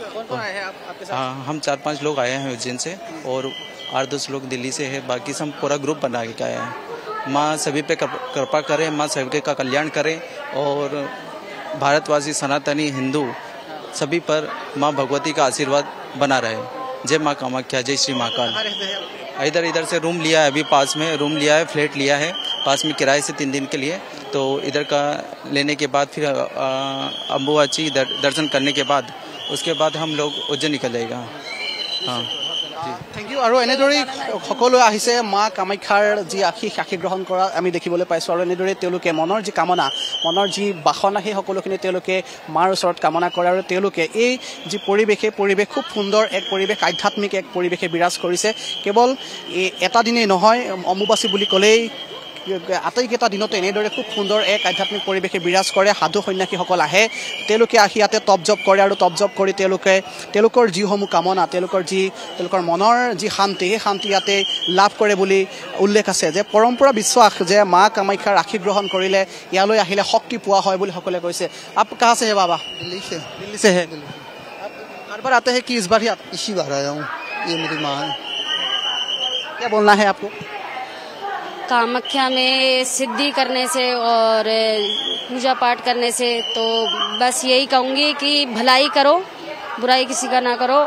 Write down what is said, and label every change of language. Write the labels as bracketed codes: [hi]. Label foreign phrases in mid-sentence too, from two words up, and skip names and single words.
[hi] हाँ हम 4-5 लोग आए हैं उज्जैन से और 8-10 लोग दिल्ली से है बाकी सब पूरा ग्रुप बना के आए हैं माँ सभी पे कृपा करे माँ सभी का कल्याण करे और भारतवासी सनातनी हिंदू सभी पर माँ भगवती का आशीर्वाद बना रहे जय माँ कामाख्या जय श्री महाकाल। इधर से रूम लिया है अभी पास में रूम लिया है फ्लैट लिया है पास में किराए से 3 दिन के लिए तो इधर का लेने के बाद फिर अम्बुवाची दर्शन करने के बाद उसके बाद हम लोग उज्जैन निकल जाएगा। हाँ [en] thank you [as] और এনেদৰেই সকলো আহিছে মা কামাখ্যাৰ যি আশীষ গ্ৰহণ কৰা আমি দেখিবলৈ পাইছো আৰু এনেদৰে তেওঁলোকে মনৰ যি কামনা মনৰ যি বাসনা সেই সকলোখিনি তেওঁলোকে মাৰ ওচৰত কামনা কৰে আৰু তেওঁলোকে এই যি পৰিৱেশ খুব সুন্দৰ এক পৰিৱেশ আধ্যাত্মিক এক পৰিৱেশে বিৰাজ কৰিছে কেৱল এটা দিনেই নহয় অম্বুবাচী বুলি ক'লেই আটাইকেইটা দিনতে এনেদৰে খুব সুন্দৰ এক আধ্যাত্মিক পৰিৱেশে বিৰাজ কৰে সাধু সন্যাসীসকল আহে তেওঁলোকে আহি ইয়াতে তপজপ কৰে আৰু তপজপ কৰি তেওঁলোকৰ যিসমূহ কামনা তেওঁলোকৰ মনৰ যি শান্তি সেই শান্তি ইয়াতে লাভ কৰে বুলি উল্লেখ আছে যে পৰম্পৰা বিশ্বাস যে মা কামাখ্যাৰ আশীষ গ্ৰহণ কৰিলে ইয়ালৈ আহিলে শক্তি পোৱা হয় বুলি সকলে কৈছে। [hi] आप कहाँ से है बाबा? दिल्ली से है। हर बार आते हैं कि इस बार ही इसी बार आया हूँ ये मेरी माँ है। क्या बोलना है आपको? कामाख्या में सिद्धि करने से और पूजा पाठ करने से तो बस यही कहूँगी कि भलाई करो बुराई किसी का ना करो